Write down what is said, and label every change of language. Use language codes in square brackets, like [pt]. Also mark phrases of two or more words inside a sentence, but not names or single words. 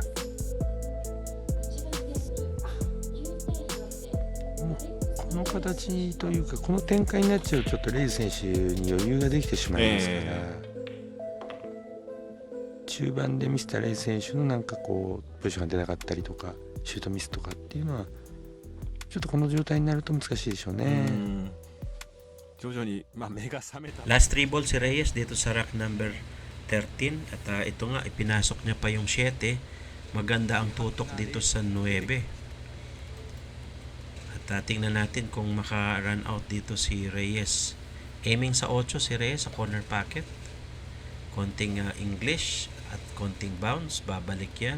[ja] この形というかこの展開になっちゃうとちょっとレイズ選手に余裕ができてしまいますから、中盤で見せたレイズ選手のなんかこうポジションが出なかったりとかシュートミスとかっていうのはちょっとこの状態になると難しいでしょうね。徐々に、目が覚めた。 [en] Last 3 ball [tl] si Reyes dito sa [en] rack number 13 [tl] at ito nga ipinasok niya pa yung 7. Maganda ang tutok dito sa 9. At tingnan natin kung maka-run out dito si Reyes. Aiming sa 8 si Reyes sa [en] corner pocket. [tl] Konting English at konting bounce, babalik yan.